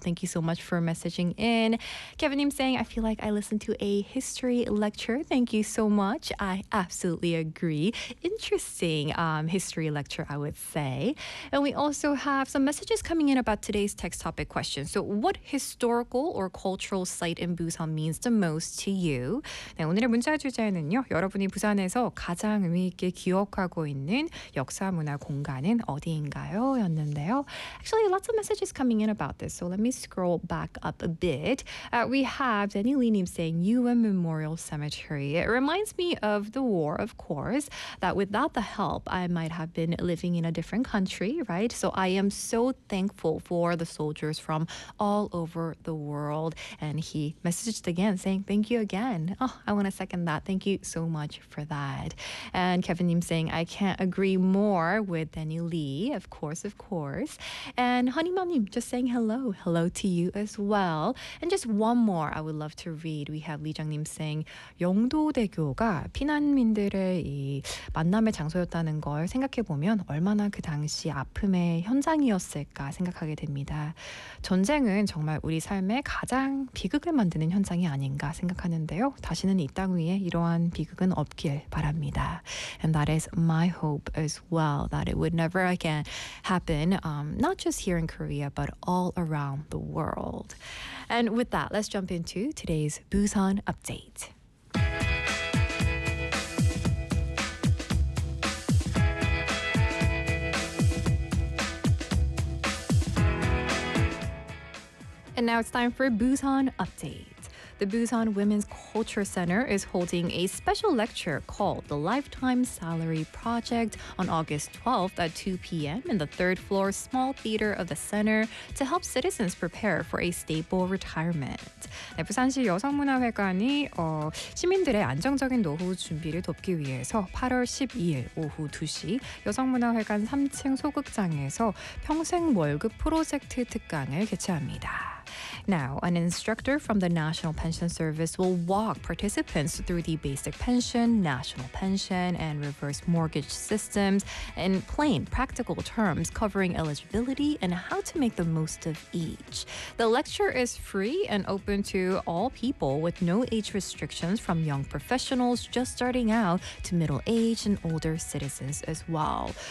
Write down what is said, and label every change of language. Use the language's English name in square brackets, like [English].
[English] Thank you so much for messaging in. Kevin Nim saying, I feel like I listened to a history lecture. Thank you so much. I absolutely agree. Interesting history lecture, I would say. And we also have some messages coming in about today's text topic question. So what historical or cultural site in Busan means the most to you? [Korean] 네, 오늘의 문자 주제는요. 여러분이 부산에서 가장 의미 있게 기억하고 있는 역사 문화 공간은 어디인가요? 였는데요. [English] Actually, lots of messages coming in about this. So let me scroll back up a bit. We have Danny Lee-nim saying UN Memorial Cemetery. It reminds me of the war, of course, that without the help, I might have been living in a different country, right? So I am so thankful for the soldiers from all over the world. And he messaged again saying, thank you again. Oh, I want to second that. Thank you so much for that. And Kevin Nim saying, I can't agree more with Danny Lee. Of course, of course. And Honey Mom Nim just saying hello. Hello to you as well. And just one more I would love to read. We have Lee Jung Nim saying, [Korean] 용도대교가 피난민들의 이 만남의 장소였다는 걸 생각해보면 얼마나 그 당시 아픔의 현장이었을까 생각하게 됩니다. 전쟁은 정말 우리 삶의 가장 비극을 만드는 현장이 아닌가 생각하는데요. 다시는 이 땅 위에 이러한 비극은 없길 바랍니다. [English] And that is my hope as well, that it would never again happen, not just here in Korea, but all around the world. And with that, let's jump into today's Busan update. And now it's time for Busan Update. The Busan Women's Culture Center is holding a special lecture called The Lifetime Salary Project on August 12th at 2 p.m. in the third floor small theater of the center to help citizens prepare for a stable retirement. [Korean] 네, 부산시 여성문화회관이 시민들의 안정적인 노후 준비를 돕기 위해서 8월 12일 오후 2시 여성문화회관 3층 소극장에서 평생 월급 프로젝트 특강을 개최합니다. [English] Now, an instructor from the National Pension Service will walk participants through the basic pension, national pension, and reverse mortgage systems in plain, practical terms covering eligibility and how to make the most of each. The lecture is free and open to all people with no age restrictions, from young professionals just starting out to middle-aged and older citizens as well.